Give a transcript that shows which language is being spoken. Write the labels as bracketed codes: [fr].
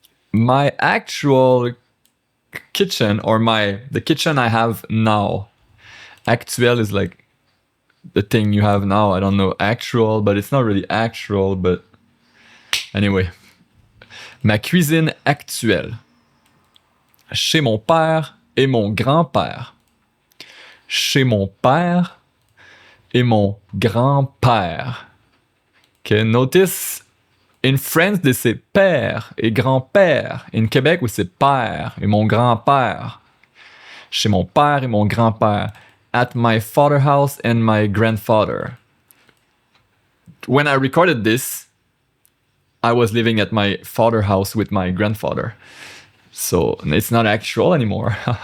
[en] My actual kitchen, or the kitchen I have now. Actuel is like the thing you have now. I don't know actual, but it's not really actual, but anyway. [fr] Ma cuisine actuelle. Chez mon père et mon grand-père. Chez mon père et mon grand-père. [en] Okay, notice in France, they say [fr] père et grand-père. [en] In Québec, we say [fr] père et mon grand-père. Chez mon père et mon grand-père. [en] At my father's house and my grandfather. When I recorded this, I was living at my father's house with my grandfather. So it's not actual anymore.